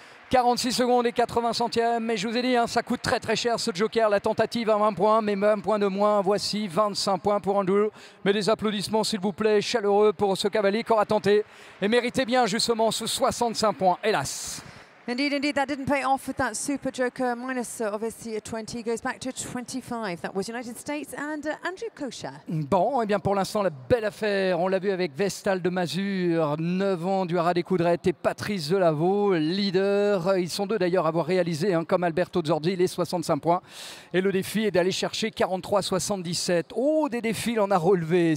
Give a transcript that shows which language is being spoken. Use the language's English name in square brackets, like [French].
[French] 46 secondes et 80 centièmes, mais je vous ai dit, hein, ça coûte très très cher ce Joker, la tentative à 20 points, mais 20 points de moins, voici 25 points pour Andrew. Mais des applaudissements s'il vous plaît, chaleureux pour ce cavalier qui aura tenté et méritait bien justement ce 65 points, hélas. [English] Indeed, indeed, that didn't pay off with that Super Joker minus obviously a 20, goes back to 25. That was United States and Andrew Kocher. [French] Bon, et bien pour l'instant, la belle affaire, on l'a vu avec Vestal de Mazur, 9 ans du Haras des Coudrettes et Patrice Delaveau, leader. Ils sont deux d'ailleurs à avoir réalisé, hein, comme Alberto Zorzi, les 65 points. Et le défi est d'aller chercher 43-77. Oh, des défis, on a relevé.